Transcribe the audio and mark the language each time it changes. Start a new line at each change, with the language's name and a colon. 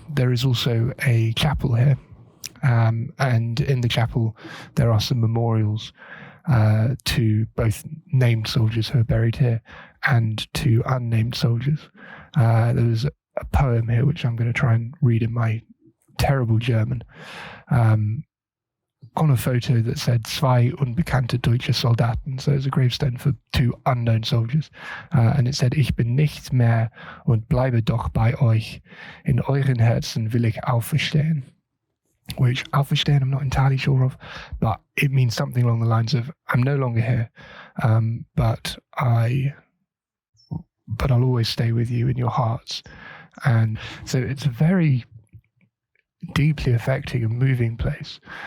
English: There is also a chapel here, and in the chapel there are some memorials to both named soldiers who are buried here and to unnamed soldiers. There's a poem here which I'm going to try and read in my terrible German, on a photo that said
German: zwei unbekannte deutsche Soldaten.
English: So it's a gravestone for 2 unknown soldiers. And it said,
German: ich bin nicht mehr und bleibe doch bei euch. In euren Herzen will ich auferstehen.
English: Which, auferstehen, I'm not entirely sure of, but it means something along the lines of, I'm no longer here, but I'll always stay with you in your hearts. And so it's a very deeply affecting and moving place.